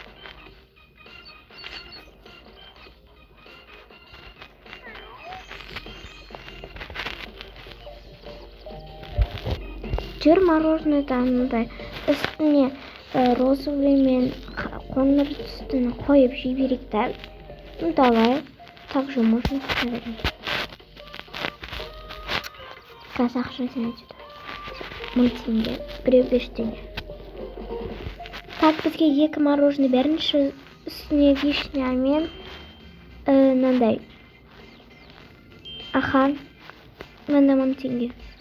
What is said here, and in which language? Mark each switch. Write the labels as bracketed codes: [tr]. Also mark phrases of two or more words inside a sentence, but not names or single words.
[kk] Жүр мороженыйды анандай үстіне розовый мен қоңыр түстіні қойып жей берейік та. [ru] Ну давай, так же можно наверное. [kk] Қазір ақшасын айтады. 1000 теңге, біреу 5 теңге. Так, бізге 2 мороженый беріңізші, үстіне вишня мен мынандай. Аха, мында 1000 теңге.